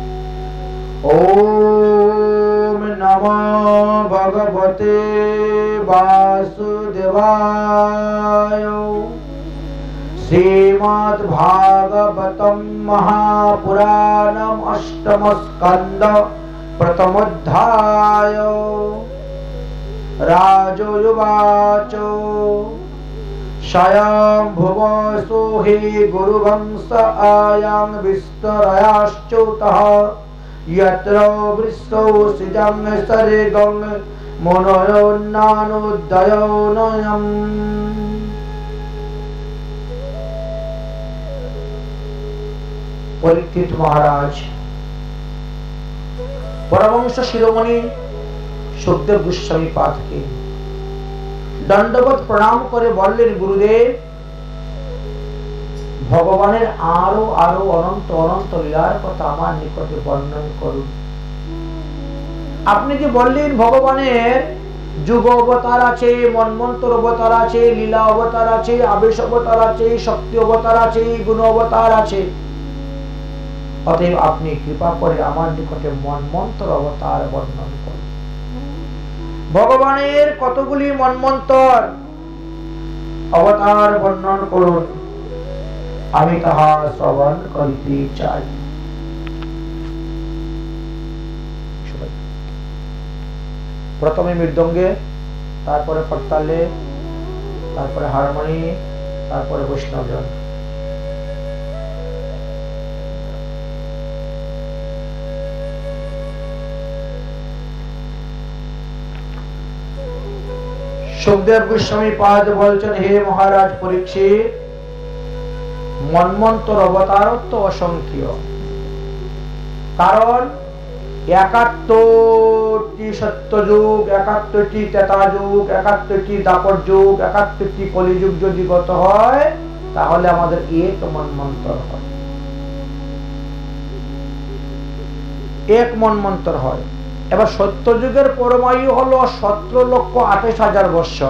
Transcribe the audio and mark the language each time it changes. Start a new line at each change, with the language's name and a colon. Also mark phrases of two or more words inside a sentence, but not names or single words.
Sanskrit: ওম নমো ভগবতে বাসুদেবায়। শ্রীমদ্ ভাগবতম মহাপুরাণম অষ্টম স্কন্ধ प्रथम अध्याय। राजोवाच स्वयंभुव सोहि गुरुवंश आयां विस्तरयाश्च्युतः यत्र वृषौ सिजं सर्गं मुनयोन्नानुदयोनयम्।
Bangla: পরীক্ষিত মহারাজ পরমহংস শিরোমণি সুখদেব গোস্বামী পাদ কে দণ্ডবৎ প্রণাম করে বলেন গুরুদেব ভগবানের আরো আরো অনন্ত অনন্ত লীলার কথা আমার নিকটে বর্ণন করুন। আপনি কি বললেন ভগবানের যুগ অবতার আছে, মন্বন্তর অবতার আছে, লীলা অবতার আছে, আবেশ অবতার আছে, শক্তি অবতার আছে, গুণ অবতার আছে। অতএব আপনি কৃপা করে আমার নিকটে মন্বন্তর অবতার বর্ণন করুন। ভগবানের কতগুলি মন্বন্তর অবতার বর্ণন করুন, আমি তাহা শ্রবণ করিতে চাই। প্রথমে মৃদঙ্গে, তারপরে করতালে, তারপরে হারমোনি, তারপরে বৈষ্ণবজন। সুখদেব গোস্বামী পাদ বলছেন, হে মহারাজ পরীক্ষিত, মন্বন্তর অবতার তো অসংখ্য, कारण 71টি সত্য যুগ, 71টি ত্রেতা যুগ, 71টি দ্বাপর যুগ, 71টি কলিযুগ যদি গত হয় তাহলে আমাদের এক মন্বন্তর হয়। এক মন্বন্তর হয়। এবার সত্যযুগের পরমায়ু হলো 17,28,000 বৎসর।